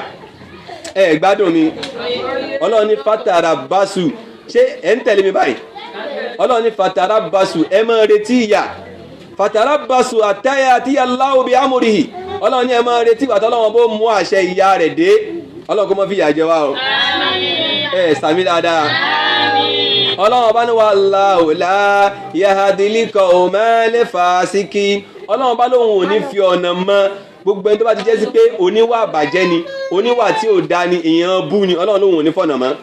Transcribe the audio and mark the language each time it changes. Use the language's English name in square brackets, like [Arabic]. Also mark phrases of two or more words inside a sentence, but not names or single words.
[Yoruba] Gbádùn mi? Ọlọ́run ní fatarabbasu, ṣé ẹ̀ ń tẹ̀lé mi báyìí? Ọlọ́run ní fatarabbasu, ẹ máa retí ìyà. [Arabic] فتربصوا حتى يأتي الله بأمره. [Yoruba] Ọlọ́run ní ẹ máa retí ìgbà t'Ọlọ́run bó mú àṣẹ ìyà rẹ̀ dé. Ọlọ́run kó má fi ìyà jẹ wá o. Sàmì dáadáa. Ọlọ́run ọba ní [Arabic] والله لا يهدي القوم الفاسقين. [Yoruba] Ọlọ́run bá lóhun ò ní fi ọ̀nà mọ́ gbogbo ẹni tó bá ti jẹ́ sí pé oníwà bàjẹ́ ni, oníwà tí ò dá ni, èèyàn bú ni, Ọlọ́run lóhun ò ní fọ̀nà mọ́.